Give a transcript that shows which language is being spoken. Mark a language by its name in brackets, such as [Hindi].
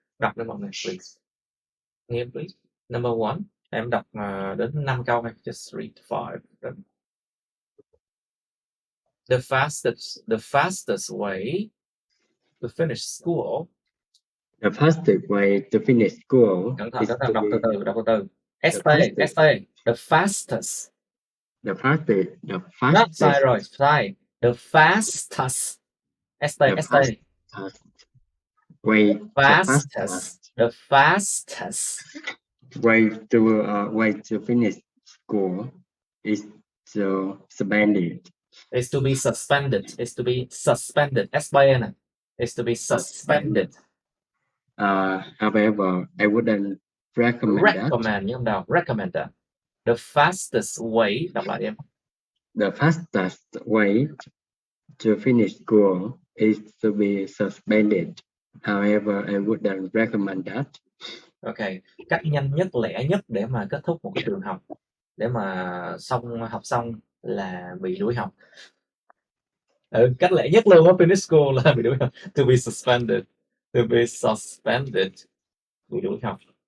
[Vietnamese] Đọc lên mọi người, please. Nghiêm, please. [English] Number 1. [Vietnamese] Em đọc đến 5 câu hay [English] just read 5. The fastest way to finish school. The fastest way to finish school [Vietnamese] Đọc [English] is to [Vietnamese] từ từ. ST. [English] The fastest. the fastest [Vietnamese] Sai rồi, sai. [English] The fastest. [Vietnamese] ST. [English] way The fastest way to finish school is to suspend it. is to be suspended. Is to be suspended. SBN is to be suspended. However, I wouldn't recommend that. Recommend that. The fastest way. [Vietnamese] Đọc lại em. [English] The fastest way to finish school is to be suspended. However, I wouldn't recommend that. [Vietnamese] Ok, cách nhanh nhất, lẻ nhất để mà kết thúc một cái trường học, để mà học xong là bị đuổi học. Cách lẻ nhất luôn á, [English] finish school [Vietnamese] là bị đuổi học. [English] To be suspended. [Vietnamese] Bị đuổi học.